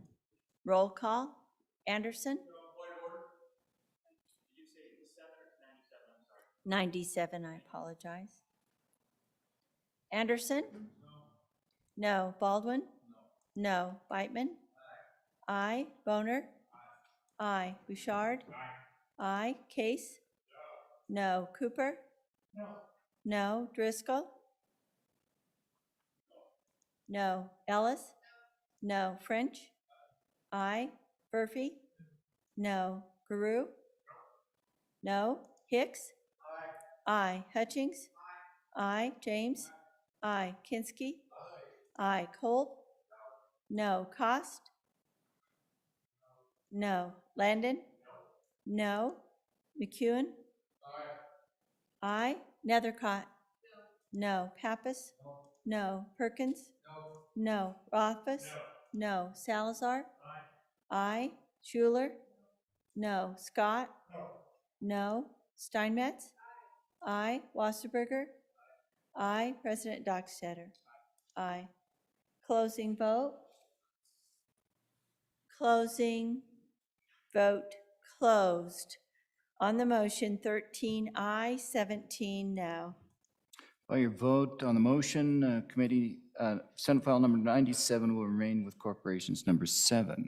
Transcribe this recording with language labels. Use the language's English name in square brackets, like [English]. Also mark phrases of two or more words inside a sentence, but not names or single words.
[English] Roll call. Anderson? 97, I apologize. Anderson? No. Baldwin? No. Beitman? Aye. Boner? Aye. Bouchard? Aye. Case? No. Cooper? No. Driscoll? No. Ellis? No. French? Aye. Murphy? No. Guru? No. Hicks? Aye. Hutchings? Aye. James? Aye. Kinski? Aye. Colt? No. Cost? No. Landon? No. McEwen? Aye. Nethercott? No. Pappas? No. Perkins? No. Rothfuss? No. Salazar? Aye. Schuler? No. Scott? No. Steinmetz? Aye. Wasserberger? Aye. President Dockstader? Aye. Closing vote? Closing vote closed. On the motion, 13 aye, 17 no. By your vote on the motion, committee, Senate File number 97 will remain with corporations number 7.